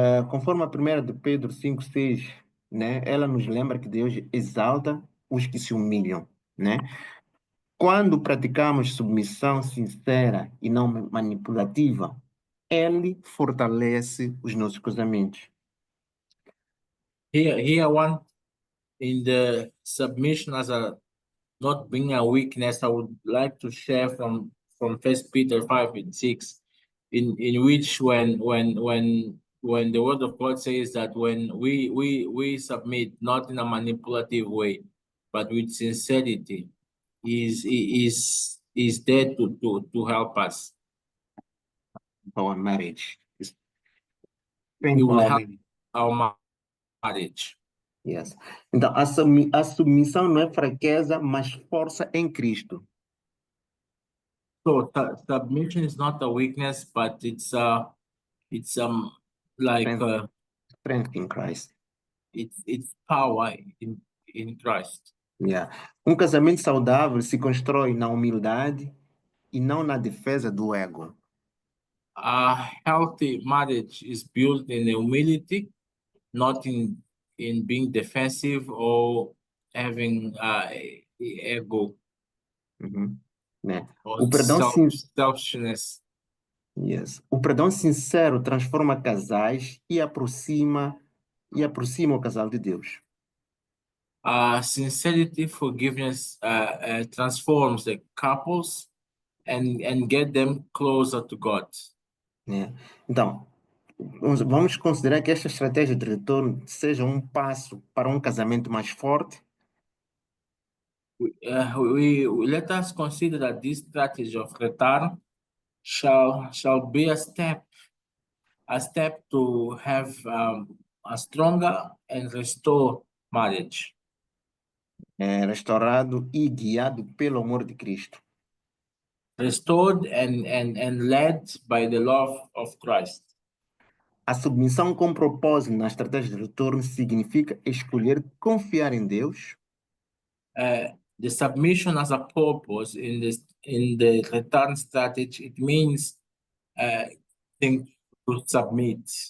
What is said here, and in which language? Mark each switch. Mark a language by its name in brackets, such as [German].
[Portuguese] Conforme a primeira de Pedro 5:6, né? Ela nos lembra que Deus exalta os que se humilham, né? Quando praticamos submissão sincera e não manipulativa, Ele fortalece os nossos casamentos. [English] Here one in the submission as a not being a weakness, I would like to share from 1 Peter 5:6, in which when the word of God says that when we submit not in a manipulative way, but with sincerity, is there to help us. Our marriage. It will help our marriage. Yes. [Portuguese] Então, a submissão não é fraqueza, mas força em Cristo. [English] So submission is not a weakness, but it's like Strength in Christ. It's power in Christ. Yeah. [Portuguese] Casamento saudável se constrói na humildade e não na defesa do ego. [English] A healthy marriage is built in humility, not in being defensive or having ego. Né? Or [Portuguese] O perdão [English] selfishness. [Portuguese] Yes. O perdão sincero transforma casais e aproxima o casal de Deus. [English] Sincerity, forgiveness transforms the couples and get them closer to God. Né? [Portuguese] Então, vamos considerar que esta estratégia de retorno seja um passo para um casamento mais forte [English] Let us consider that this strategy of return shall be a step to have a stronger and restore marriage, [Portuguese] restaurado e guiado pelo amor de Cristo. [English] restored and led by the love of Christ. [Portuguese] A submissão com propósito na estratégia de retorno significa escolher confiar em Deus, [English] The submission as a purpose in the return strategy, it means to submit.